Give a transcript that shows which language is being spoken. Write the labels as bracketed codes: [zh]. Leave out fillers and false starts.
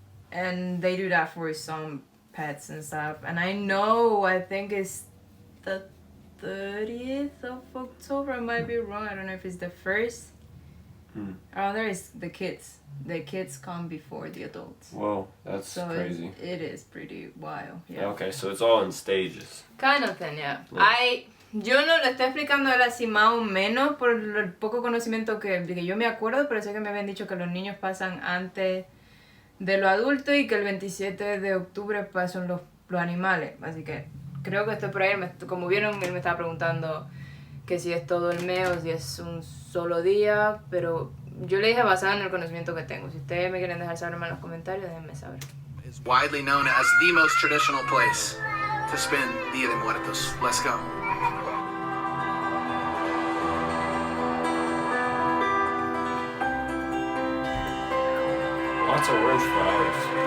[en] And they do that for some pets and stuff. And I think it's the 30th of October. I might be wrong. I don't know if it's the 1st. There is the kids. The kids come before the adults. Whoa, that's So crazy. it is pretty wild. Yeah. Okay, so it's all in stages. Kind of thing, yeah. Yes. [es] Yo no le estoy explicando él así más o menos por el poco conocimiento que yo me acuerdo, pero sé que me habían dicho que los niños pasan antes de los adultos y que el 27 de octubre pasan los animales. Así que creo que estoy por ahí. Como vieron, él me estaba preguntando que si es todo el mes o si es un solo día, pero yo le dije basado en el conocimiento que tengo. Si ustedes me quieren dejar saber en los comentarios, déjenme saber. [en] Is widely known as the most traditional place to spend Dia de Muertos. Let's go. Lots of orange flowers.